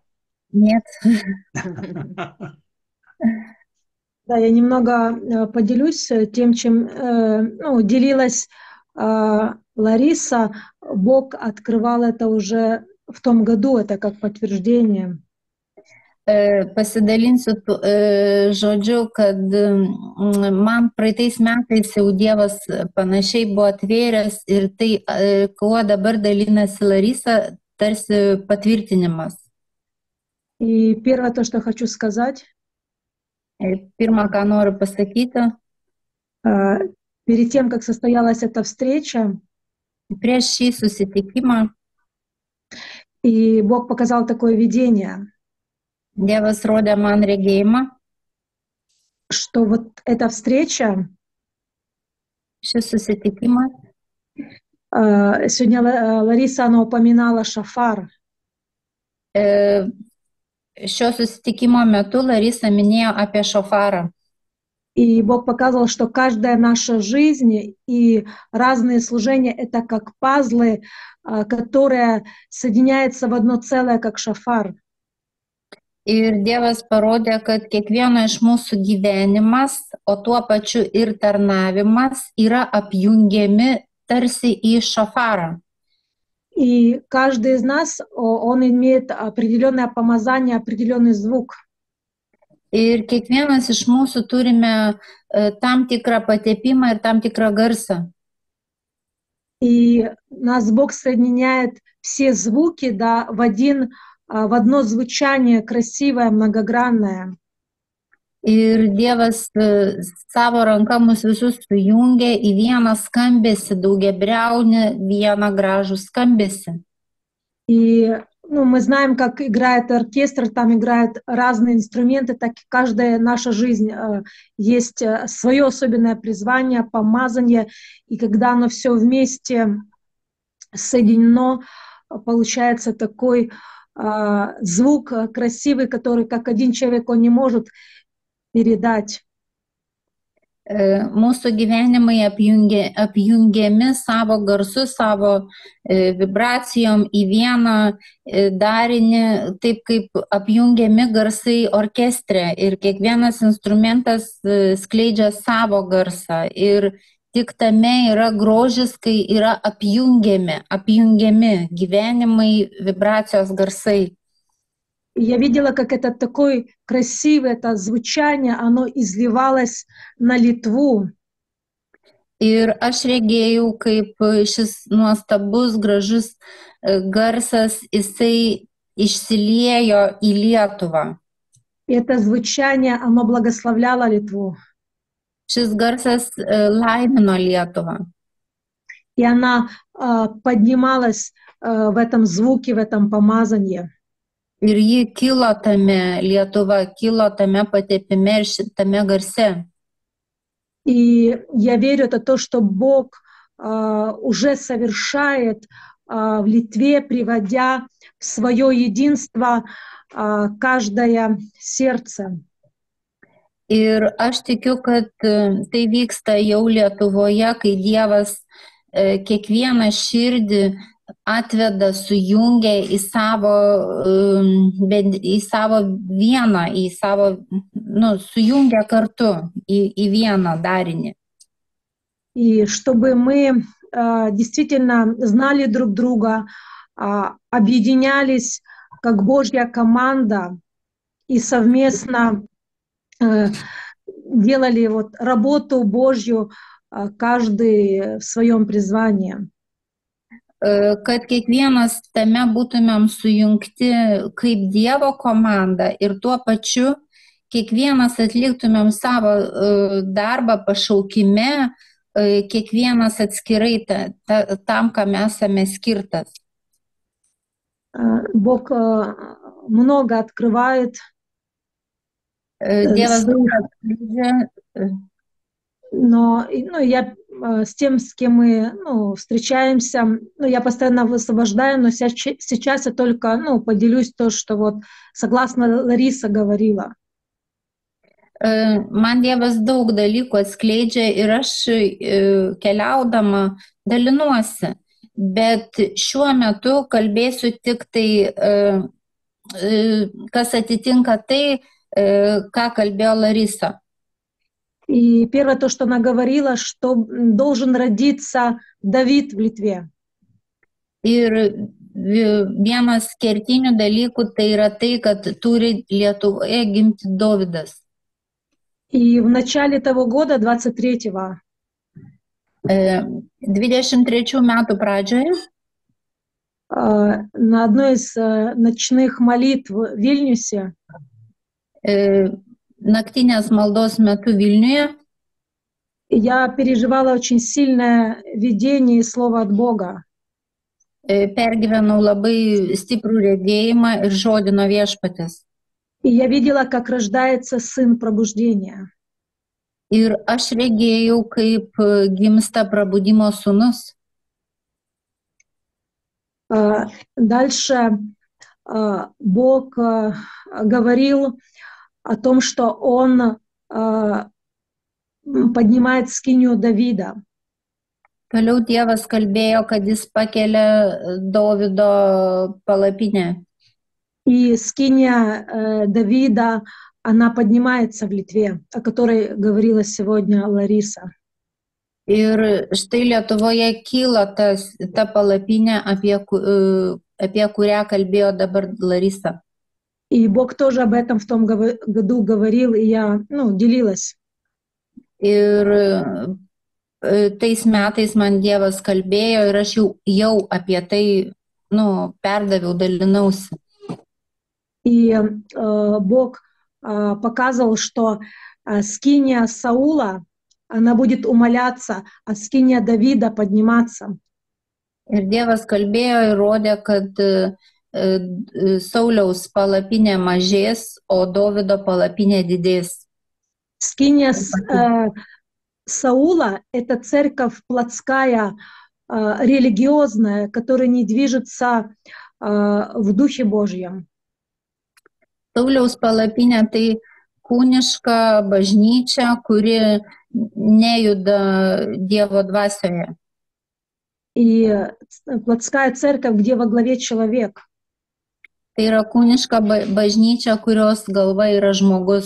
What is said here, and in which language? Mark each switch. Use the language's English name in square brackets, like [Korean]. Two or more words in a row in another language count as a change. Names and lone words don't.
[Russian] Нет. Да, я немного поделюсь тем, чем ну, делилась Лариса. Бог открывал это уже в том году, это как подтверждение. [Lithuanian] Pasidalinsiu žodžiu, kad man praeitais metais jau Dievas panašiai buvo atvėręs ir tai, kuo dabar dalinasi Larisa, tarsi patvirtinimas. [Russian] И первое то, что хочу сказать, [Lithuanian] Pirma, ką noriu pasakyti, [Russian] перед тем, как состоялась эта встреча, [Lithuanian] prieš šį susitikimą [Russian] и Бог показал такое видение, [Lithuanian] Dievas rodė man regėjimą, [Russian] что вот эта встреча, [Lithuanian] šis susitikimas, [Russian] сегодня Лариса, она упоминала шафар, [Lithuanian] šio susitikimo metu Larisa minėjo apie šofarą. [Russian] и Бог показывал, что каждая наша жизнь и разные служения — это как пазлы, которые соединяются в одно целое, как шафар. [Lithuanian] Ir Dievas parodė, kad kiekvieno iš mūsų gyvenimas, o tuo pačiu ir tarnavimas yra apjungiami tarsi į šafarą. [Russian] И каждый из нас, он имеет определенное помазание, определенный звук. [Lithuanian] Ir kiekvienas iš mūsų turime tam tikrą patepimą ir tam tikrą garsą. [Russian] И нас Бог соединяет все звуки, да, в одно звучание красивое, многогранное. [Lithuanian] Ir Dievas savo ranka mus visus sujungia į vieną skambesį, daugiabriaunį, vieną gražų skambesį. [Russian] И ну, мы знаем, как играет оркестр, там играют разные инструменты, так и каждая наша жизнь есть свое особенное призвание, помазание, и когда оно все вместе соединено, получается такой звук красивый, который как один человек он не может передать. [Lithuanian] Mūsų gyvenimai apjungiami savo garsu, savo vibracijom į vieną darinį, taip kaip apjungiami garsai orkestre ir kiekvienas instrumentas skleidžia savo garsą ir tik tame yra grožis, kai yra apjungiami gyvenimai, vibracijos garsai. [Russian] Я видела, как это такое красивое, это звучание, оно изливалось на Литву. [Lithuanian] Ir aš regėjau, kaip šis nuostabus, gražus garsas, jisai išsiliejo į Lietuvą. [Russian] И это звучание, оно благословляло Литву. [Lithuanian] Šis garsas laimino Lietuvą. [Russian] И она поднималась в этом звуке, в этом помазании. [Lithuanian] Ir ji kilo tame, Lietuva kilo tame patepime ir šitame garse. [Russian] И я верю, это то, что Бог уже совершает в Литве, приводя в свое единство каждое сердце. [Lithuanian] Ir aš tikiu, kad tai vyksta jau Lietuvoje, kai Dievas kiekvieną širdį atveda, sujungia į savo vieną, sujungia kartu į vieną darinį. [Russian] И чтобы мы действительно знали друг друга, объединялись как Божья команда и совместно делали вот работу Божью, каждый в своем призвании. [Lithuanian] Kad kiekvienas tame būtumėm sujungti kaip Dievo komanda ir tuo pačiu kiekvienas atliktumėm savo darbą pašaukime, kiekvienas atskirai tam, kam esame skirtas. [Russian] Бог много открывает. [Lithuanian] Dievas daug atskleidžia. [Russian] Но я с тем, с кем мы встречаемся, я постоянно высвобождаю, но сейчас я только поделюсь то, что вот согласно Лариса говорила. [Lithuanian] Man Dievas daug dalykų atskleidžia ir aš keliaudama dalinuosi, bet šiuo metu kalbėsiu tik tai, kas atitinka tai, ką kalbėjo Larisa. [Russian] И первое то, что она говорила, что должен родиться Давид в Литве. [Lithuanian] Ir vienas kertinių dalykų tai yra tai, kad turi Lietuvoje gimti Dovydas. [Russian] И в начале того года, 23-го, [Lithuanian] 23 metų pradžioje [Russian] на одной из ночных молитв в Вильнюсе [Lithuanian] naktinės maldos metu Vilniuje [Russian] я переживала очень сильное видение и слово от Бога. [Lithuanian] pergyvenau labai stiprų regėjimą ir žodį nuo Viešpaties. [Russian] И я видела, как рождается сын пробуждения. [Lithuanian] Ir aš regėjau, kaip gimsta prabudimo sūnus. [Russian] Дальше Бог говорил о том, что Он поднимает скинию Давида. [Lithuanian] Toliau Dievas kalbėjo, kad jis pakelia Dovydo palapinę. [Russian] И скиния Давида, она поднимается в Литве, о которой говорила сегодня Лариса. [Lithuanian] Ir štai Lietuvoje kyla ta palapinė, apie kurią kalbėjo dabar Larisa. [Russian] И Бог тоже об этом в том году говорил, и я делилась. [Lithuanian] Ir tais metais man Dievas kalbėjo ir aš jau apie tai perdaviau, dalinausi. [Russian] И Бог показывал, что скиния Саула, она будет умаляться, а скиния Давида подниматься. [Lithuanian] Ir Dievas kalbėjo ir rodė, kad Sauliaus palapinė mažės, o Dovydo palapinė didės. [Russian] Скиния Саула — это церковь плотская, религиозная, которая не движется в Духе Божьем. [Lithuanian] Sauliaus palapinė tai kūniška bažnyčia, kuri nejuda Dievo dvasioje. [Russian] И плотская церковь, где во главе человек. [Lithuanian] Tai yra kūniška bažnyčia, kurios galva yra žmogus.